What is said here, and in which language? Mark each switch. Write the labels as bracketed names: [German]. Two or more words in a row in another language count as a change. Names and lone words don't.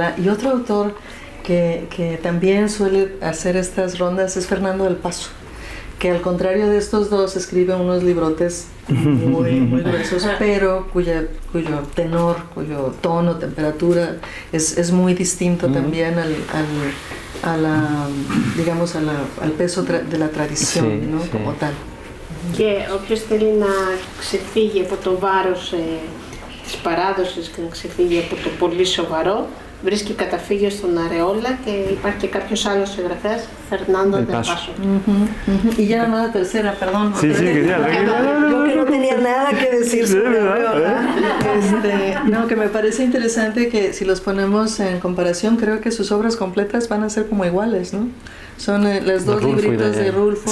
[Spanish] Y otro autor que también suele hacer estas rondas es Fernando del Paso, que al contrario de estos dos escribe unos librotes muy gruesos, pero cuyo tenor, cuyo tono, temperatura es muy distinto también al peso de la tradición, ¿no? Como tal. [Greek] Και όποιος θέλει να ξεφύγει από το βάρος της παράδοσης και να ξεφύγει από το πολύ σοβαρό, βρίσκει καταφύγιο στον Αρεόλα και υπάρχει και κάποιος άλλος συγγραφέας, Fernando del Paso. [Spanish] Y ya la tercera, perdón. Sí, Yo que no tenía nada que decir sobre Arreola. No, que me parece interesante que si los ponemos en comparación, creo que sus obras completas van a ser como iguales, ¿no? Son los dos libritos de Rulfo.